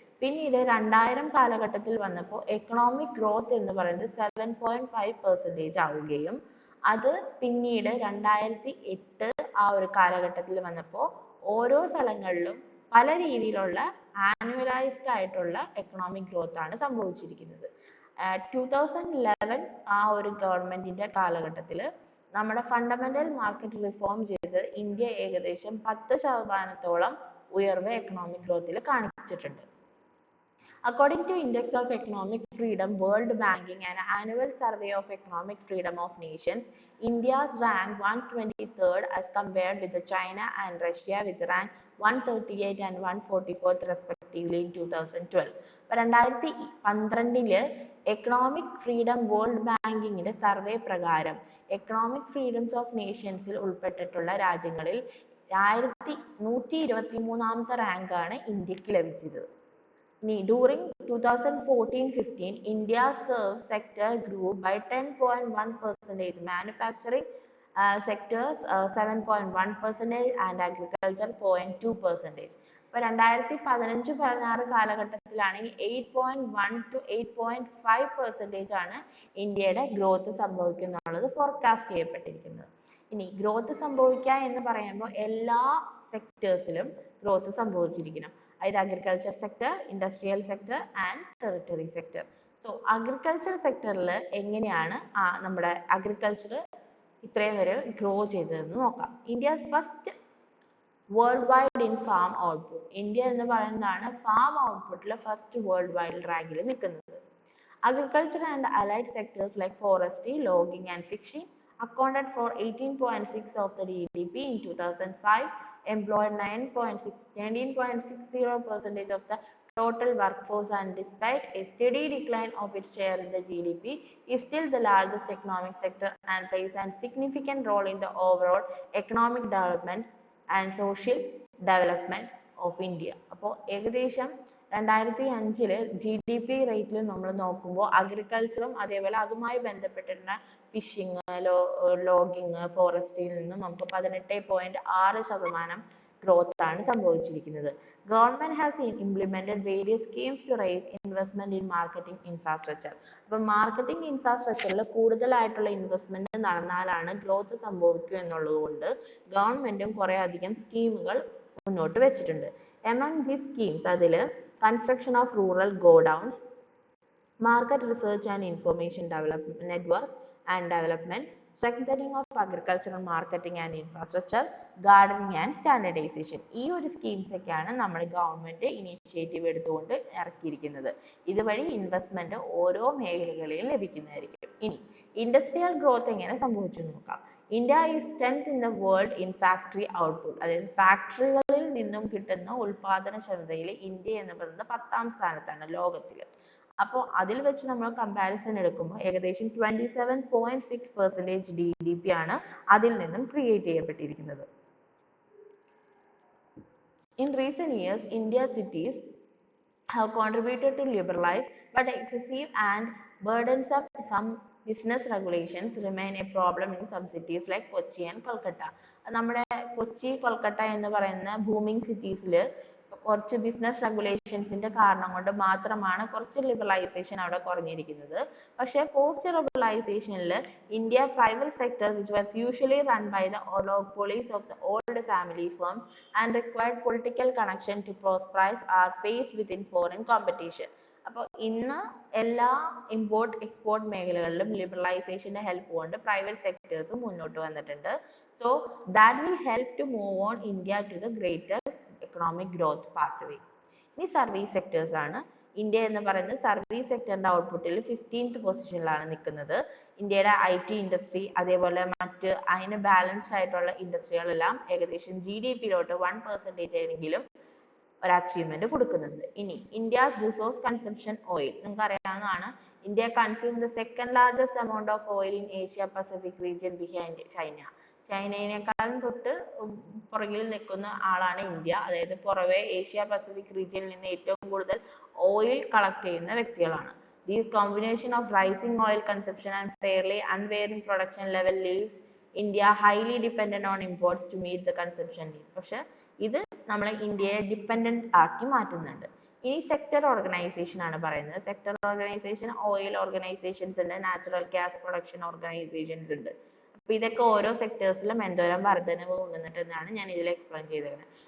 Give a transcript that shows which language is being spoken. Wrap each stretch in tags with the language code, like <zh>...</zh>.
<ml>പിന്നീട് 2000 കാലഘട്ടത്തിൽ വന്നപ്പോൾ എക്കണോമിക് ഗ്രോത്ത് എന്ന് പറയുന്നത് 7.5% ആവുകയും അത് പിന്നീട് 2008 ആ ഒരു കാലഘട്ടത്തിൽ വന്നപ്പോൾ ഓരോ സ്ഥലങ്ങളിലും പല രീതിയിലുള്ള ആനുവലൈസ്ഡ് ആയിട്ടുള്ള എക്കണോമിക് ഗ്രോത്ത് ആണ് സംഭവിച്ചിരിക്കുന്നത്. 2011 ആ ഒരു ഗവൺമെന്റിന്റെ കാലഘട്ടത്തിൽ നമ്മുടെ ഫണ്ടമെന്റൽ മാർക്കറ്റ് റിഫോം ചെയ്ത് ഇന്ത്യ ഏകദേശം 10% ഉയർവ് എക്കണോമിക് ഗ്രോത്തിൽ കാണിച്ചിട്ടുണ്ട്.</ml> <en>According to Index of Economic Freedom, World Banking, an annual survey of economic freedom of nations, India's rank 123rd as compared with China and Russia with rank 138 and 144th respectively in 2012.</en> <ml>2012 economic freedom world ബാങ്കിങ്ങിന്റെ survey പ്രകാരം economic freedoms of നേഷൻസിൽ ഉൾപ്പെട്ടിട്ടുള്ള രാജ്യങ്ങളിൽ 1123ാമത്തെ റാങ്കാണ് ഇന്ത്യക്ക് ലഭിച്ചത്.</ml> <en>During 2014-15, India's service sector grew by 10.1%, manufacturing sectors 7.1% and agriculture 0.2%.</en> <ml>ഇപ്പോൾ 2015-16 കാലഘട്ടത്തിലാണെങ്കിൽ 8.1 to 8.5% ആണ് ഇന്ത്യയുടെ growth സംഭവിക്കുന്നുള്ളത് forecast ചെയ്യപ്പെട്ടിരിക്കുന്നത്. ഇനി growth സംഭവിക്കുക എന്ന് പറയുമ്പോൾ എല്ലാ സെക്ടേഴ്സിലും ഗ്രോത്ത് സംഭവിച്ചിരിക്കണം. അതായത് agriculture sector, industrial sector and territory sector. So agriculture സെക്ടറിൽ എങ്ങനെയാണ് നമ്മുടെ അഗ്രികൾച്ചർ ഇത്രയും വരെ ഗ്രോ ചെയ്തതെന്ന് നോക്കാം.</ml> <en>India's first world wide in farm output.</en> <ml>India എന്ന് പറയുന്നതാണ് ഫാം ഔട്ട്പുട്ടിൽ ഫസ്റ്റ് വേൾഡ് വൈഡ് റാങ്കിൽ നിൽക്കുന്നത്.</ml> <en>Agriculture and allied sectors like forestry, logging and fishing accounted for 18.6% of the GDP in 2005, employed 19.60% of the total workforce, and despite a steady decline of its share in the GDP, is still the largest economic sector and plays a significant role in the overall economic development and social development of India.</en> <ml>അപ്പോൾ ഏകദേശം 2005 GDP റേറ്റിൽ നമ്മൾ നോക്കുമ്പോൾ അഗ്രികൾച്ചറും അതേപോലെ അതുമായി ബന്ധപ്പെട്ടിരുന്ന phishing, logging, ഫോറസ്ട്രിയിൽ നിന്നും നമുക്ക് 18.6% growth ആണ് സംഭവിച്ചിരിക്കുന്നത്.</ml> <en>Government has implemented various schemes to raise investment in marketing infrastructure.</en> <ml>അപ്പോൾ മാർക്കറ്റിംഗ് ഇൻഫ്രാസ്ട്രക്ചറിൽ കൂടുതലായിട്ടുള്ള ഇൻവെസ്റ്റ്മെന്റ് നടന്നാലാണ് ഗ്രോത്ത് സംഭവിക്കുക എന്നുള്ളത് കൊണ്ട് ഗവൺമെന്റും കുറെ അധികം സ്കീമുകൾ മുന്നോട്ട് വെച്ചിട്ടുണ്ട്.</ml> <en>Among these schemes</en> <ml>അതിൽ</ml> <en>construction of rural godowns, market research and information development network and development, strengthening of agricultural marketing and infrastructure, gardening and standardization.</en> <ml>ഈ ഒരു സ്കീംസ് ഒക്കെയാണ് നമ്മുടെ ഗവൺമെന്റ് ഇനിഷ്യേറ്റീവ് എടുത്തുകൊണ്ട് ഇറക്കിയിരിക്കുന്നത്. ഇതുവഴി ഇൻവെസ്റ്റ്മെന്റ് ഓരോ മേഖലകളിലും ലഭിക്കുന്നതായിരിക്കും. ഇനി ഇൻഡസ്ട്രിയൽ ഗ്രോത്ത് എങ്ങനെ സംഭവിച്ചു നോക്കാം.</ml> <en>India is 10th in the world in factory output.</en> <ml>അതായത് ഫാക്ടറികളിൽ നിന്നും കിട്ടുന്ന ഉൽപാദനക്ഷമതയിൽ ഇന്ത്യ എന്ന് പറയുന്നത് 10ാം സ്ഥാനത്താണ് ലോകത്തിൽ. അപ്പോൾ അതിൽ വെച്ച് നമ്മൾ കമ്പാരിസൺ എടുക്കുമ്പോൾ ഏകദേശം 27.6% GDP ആണ് അതിൽ നിന്നും create ചെയ്യപ്പെട്ടിരിക്കുന്നത്.</ml> <en>In recent years, India's cities have contributed to liberalize but excessive and burdensome some business regulations remain a problem in some cities like Kochi and Kolkata.</en> <ml>നമ്മുടെ കൊച്ചി കൊൽക്കത്ത എന്ന് പറയുന്ന ബൂമിംഗ് സിറ്റീസിൽ കുറച്ച് ബിസിനസ് റെഗുലേഷൻസിന്റെ കാരണം കൊണ്ട് മാത്രമാണ് കുറച്ച് ലിബറലൈസേഷൻ അവിടെ കുറഞ്ഞിരിക്കുന്നത്. പക്ഷേ</ml> <en>Post ലിബറലൈസേഷനിൽ India private sector which was usually run by the monopolies of the old family firms and required political connection to prosperize are faced within foreign competition.</en> <ml>അപ്പോൾ ഇന്ന് എല്ലാ ഇമ്പോർട്ട് എക്സ്പോർട്ട് മേഖലകളിലും ലിബറലൈസേഷന്റെ ഹെൽപ്പ് കൊണ്ട് private sectors മുന്നോട്ട് വന്നിട്ടുണ്ട്.</ml> <en>So that will help to move on India to the greater economic growth pathway.</en> <ml>ഇനി service sectors ആണ്. India എന്ന് പറയുന്നത് സർവീസ് സെക്ടറിന്റെ ഔട്ട്പുട്ടിൽ 15th പൊസിഷനിലാണ് നിൽക്കുന്നത്. ഇന്ത്യയുടെ IT ഇൻഡസ്ട്രി അതേപോലെ മറ്റ് അതിന് ബാലൻസ്ഡ് ആയിട്ടുള്ള ഇൻഡസ്ട്രികളെല്ലാം ഏകദേശം GDP-ലോട്ട് 1% എങ്കിലും ഒരു അച്ചീവ്മെന്റ് കൊടുക്കുന്നുണ്ട്. ഇനി ഇന്ത്യസ് റിസോഴ്സ് കൺസംഷൻ ഓയിൽ നിങ്ങൾക്ക് അറിയാവുന്നതാണ്.</ml> <en>India consume the second largest amount of oil in Asia Pacific region behind China.</en> <ml>ചൈനയെക്കാളും തൊട്ട് പുറകിൽ നിൽക്കുന്ന ആളാണ് ഇന്ത്യ. അതായത് പുറമെ ഏഷ്യ പസഫിക് റീജിയനിൽ നിന്ന് ഏറ്റവും കൂടുതൽ ഓയിൽ കളക്ട് ചെയ്യുന്ന വ്യക്തികളാണ്.</ml> <en>This combination of rising oil consumption and fairly unvarying production level leaves India highly dependent on imports to meet the consumption need.</en> <ml>പക്ഷെ ഇത് നമ്മളെ ഇന്ത്യയെ ഡിപ്പെൻഡന്റ് ആക്കി മാറ്റുന്നുണ്ട്. ഇനി സെക്ടർ ഓർഗനൈസേഷൻ ആണ് പറയുന്നത്. സെക്ടർ ഓർഗനൈസേഷൻ ഓയിൽ ഓർഗനൈസേഷൻസ് ഉണ്ട്, നാച്ചുറൽ ഗ്യാസ് പ്രൊഡക്ഷൻ ഓർഗനൈസേഷൻസ് ഉണ്ട്. അപ്പൊ ഇതൊക്കെ ഓരോ സെക്ടേഴ്സിലും എന്തോരം വർധനവ് കൊണ്ടുവന്നിട്ടെന്നാണ് ഞാൻ ഇതിൽ എക്സ്പ്ലെയിൻ ചെയ്തിരിക്കുന്നത്.</ml>